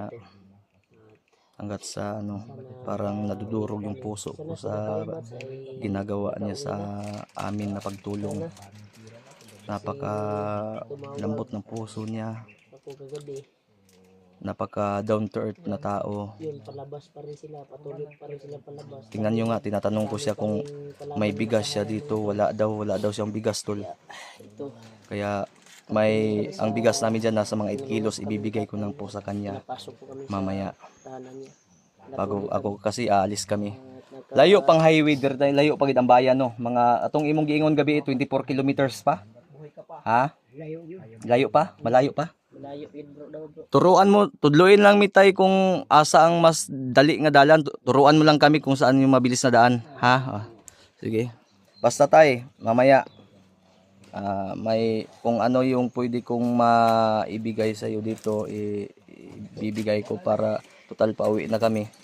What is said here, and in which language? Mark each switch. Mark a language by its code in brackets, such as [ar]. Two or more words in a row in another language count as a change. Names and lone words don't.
[tl] Dito sa Kaya hanggat sa ano, parang nadudurog yung puso ko sa ginagawa niya sa amin na pagtulong. Napaka lambot ng puso niya, Ako kagabi, napaka [en] down to earth [tl] na tao. yun, palabas pa rin sila, patuloy pa rin sila palabas. Tingnan nyo nga, tinatanong ko siya kung may bigas siya dito. Wala daw siyang bigas, tol. Ito, Kaya ang bigas namin dyan nasa mga 8 kilos, ibibigay ko lang po sa kanya napasok po kami sa mamaya. tahanan niya. Bago ako kasi aalis kami. At [ceb] Layo pang highway dir, layo pagid ang bayan no. Mga atong imong giingon gabi 24 kilometers pa. Ha? [tl] Layo yun. Layo pa? Malayo pa? malayo yun bro daw bro. Turuan mo, [ceb] tudluin lang mitay kung asa ang mas dali nga dalan. [tl] Turuan mo lang kami kung saan yung mabilis na daan. Ha? Sige. Basta tay, mamaya may kung ano yung pwede kong maibigay sa iyo dito, ibibigay ko para total pauwi na kami.